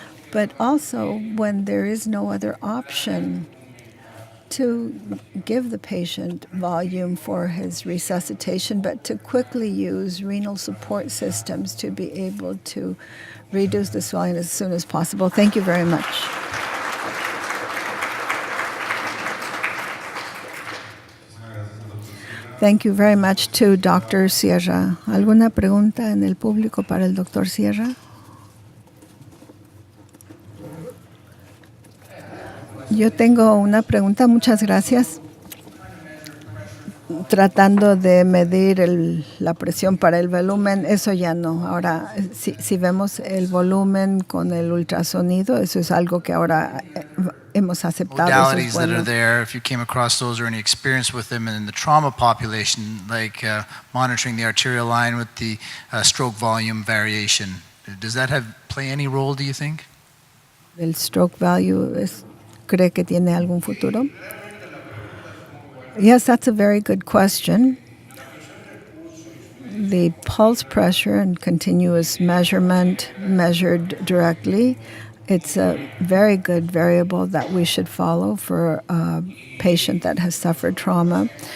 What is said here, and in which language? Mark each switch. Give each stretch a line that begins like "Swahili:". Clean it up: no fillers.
English: But also when there is no other option, to give the patient volume for his resuscitation, but to quickly use renal support systems to be able to reduce the swelling as soon as possible. Thank you very much. Thank you very much to Dr. Sierra.
Spanish: ¿Alguna pregunta en el público para el Dr. Sierra? Yo tengo una pregunta, muchas gracias. Tratando de medir la presión para el volumen, eso ya no. Ahora, si vemos el volumen con el ultrasonido, eso es algo que ahora hemos aceptado.
English: Modalities that are there, if you came across those or any experience with them in the trauma population, like monitoring the arterial line with the stroke volume variation, does that play any role, do you think?
Spanish: El stroke value ¿cree que tiene algún futuro?
English: Yes, that's a very good question. the pulse pressure and continuous measurement measured directly. It's a very good variable that we should follow for a patient that has suffered trauma.